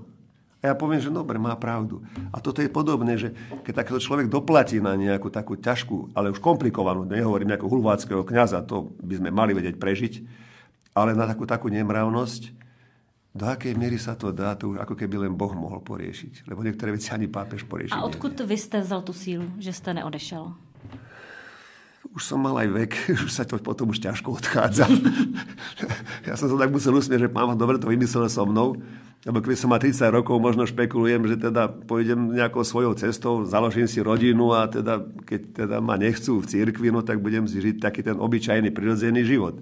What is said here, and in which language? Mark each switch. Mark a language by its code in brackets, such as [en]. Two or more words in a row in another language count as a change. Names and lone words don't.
[sk] A ja poviem, že dobre, má pravdu. A toto je podobné, že keď takýto človek doplatí na nejakú takú ťažkú, ale už komplikovanú, nehovorím nejakého hulváckého kňaza, to by sme mali vedieť prežiť, ale na takú nemravnosť, do akej miery sa to dá, to už ako keby len Boh mohol poriešiť. Lebo niektoré veci ani pápež poriešiť. [cs] A odkud vy jste vzal tu sílu, že jste neodešel? [sk] Už som mal aj vek, už sa to potom už ťažko odchádza. Ja som sa tak musel usmieť, že Pán dobre to vymyslel so mnou, lebo keď som mal 30 rokov, možno špekulujem, že teda pôjdem nejakou svojou cestou, založím si rodinu a teda, keď teda ma nechcú v cirkvi, no tak budem si žiť taký ten obyčajný, prirodzený život.